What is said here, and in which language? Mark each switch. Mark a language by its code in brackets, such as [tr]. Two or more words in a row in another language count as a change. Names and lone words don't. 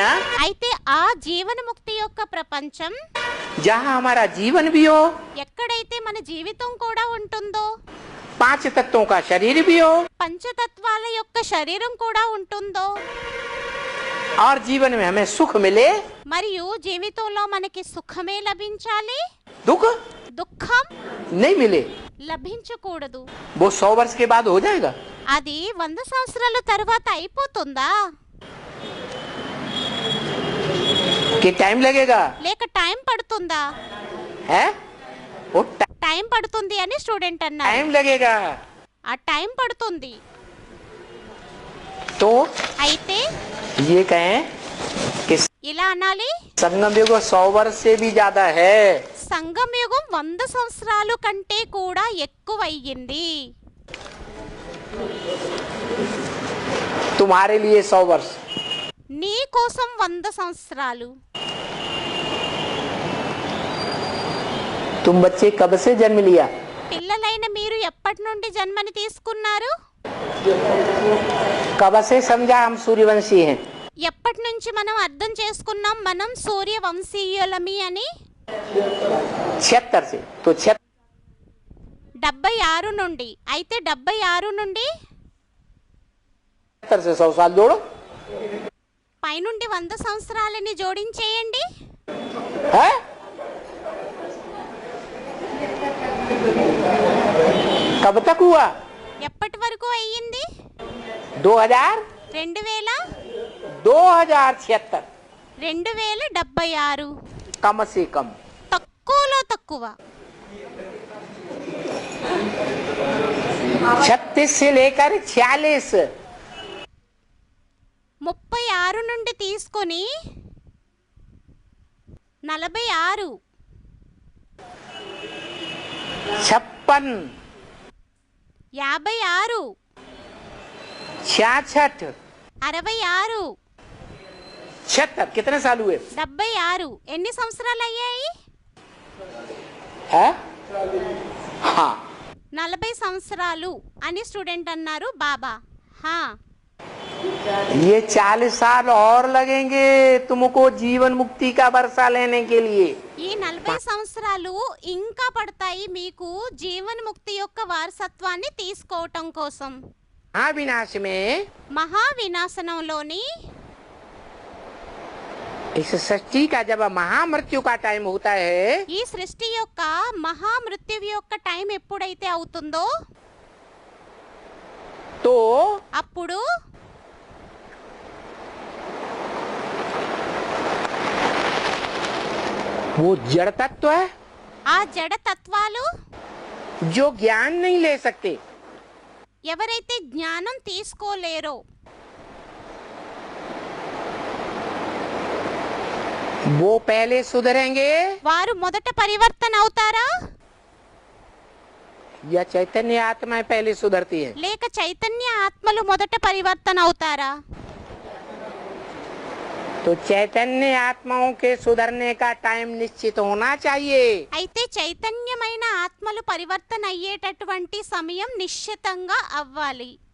[te] అయితే ఆ జీవన ముక్తి యొక్క ప్రపంచం [hi] जहाँ हमारा जीवन भी हो, [te] ఎక్కడైతే మన జీవితం కూడా ఉంటుందో, [hi] 5 तत्वों का शरीर भी हो, [te] పంచతత్వాల యొక్క శరీరం కూడా ఉంటుందో, [hi] और जीवन में हमें सुख मिले, [te] మరియు జీవితంలో మనకి సుఖమే లభించాలి, [hi] दुख [te] దుఃఖం [hi] नहीं मिले, [te] లభించకూడదు. [hi] वो 100 वर्ष के बाद हो जाएगा. [te] అది 100 సంవత్సరాల తర్వాత అయిపోతుందా? [hi] कि टाइम लगेगा? [te] లేక టైం పడుతుందా? [hi] है वो [te] టైం పడుతుంది అని స్టూడెంట్ అన్నారు. [hi] टाइम लगेगा. [te] ఆ టైం పడుతుంది. [hi] तो [te] అయితే [hi] ये कहें कि [te] ఇలా అనాలి, [hi] संगम युग 100 वर्ष से भी ज्यादा है. [te] సంగమ యుగం 100 సంవత్సరాలు కంటే కూడా ఎక్కువయ్యింది. [hi] तुम्हारे लिए 100 वर्ष. [te] నీ కోసం 100 సంవత్సరాలు. [hi] तुम बच्चे कब से जन्म लिया? [te] పిల్లలైన మీరు ఎప్పటి నుండి జన్మని తీసుకున్నారు? [hi] कब से समझा हम सूर्यवंशी हैं? [te] ఎప్పటి నుంచి మనం అర్థం చేసుకున్నాం మనం సూర్యవంశీయులమి అని? [hi] 76 से. तो [te] 76 నుండి. అయితే 76 నుండి [hi] 76 से 100 साल जोड़ो. [te] పైనుండి 100 సంవత్సరాలని జోడించేయండి. [hi] है कब तक हुआ? [te] ఎప్పటి వరకు అయ్యింది? [hi] 2000 2076. [te] 2076. [hi] कम से कम. [te] తక్కువలో తక్కువ. [hi] 36 से लेकर 46. [te] 36 నుండి తీసుకొని 46, 56, 56, 66, 66, 76. [hi] कितने साल हुए? 76. [te] ఎన్ని సంవత్సరాలు అయ్యాయి? [hi] है हाँ. [te] 40 సంవత్సరాలు అని స్టూడెంట్ అన్నారు బాబా. హా, [hi] ये 40 साल और लगेंगे तुमको जीवन मुक्ति का वर्षा लेने के लिए. [te] ఈ 40 సంవత్సరాలు ఇంకా పడతాయి మీకు జీవన్ముక్తి యొక్క వారసత్వాన్ని తీసుకోవటం కోసం. [hi] महाविनाश में [te] మహా వినాశనంలోని [hi] इस सृष्टि का जब महामृत्यु का टाइम होता है, [te] ఈ సృష్టి యొక్క మహా మృత్యువు యొక్క టైం ఎప్పుడైతే అవుతుందో [hi] तो [te] అప్పుడు [hi] वो जड़ तत्व है [te] ఆ జడ తత్వాలు [hi] जो ज्ञान नहीं ले सकते, [te] ఎవరైతే జ్ఞానం తీసుకోలేరో [hi] वो पहले सुधरेंगे [te] వారు మొదట పరివర్తన అవుతారా? [hi] या चैतन्य आत्माएं पहले सुधरती है? [te] లేక చైతన్య ఆత్మలు మొదట పరివర్తన అవుతారా? [hi] तो चैतन्य आत्माओं के सुधरने का टाइम निश्चित होना चाहिए. [te] అయితే చైతన్యమైన ఆత్మలు పరివర్తన అయ్యేటటువంటి సమయం నిశ్చితంగా అవ్వాలి.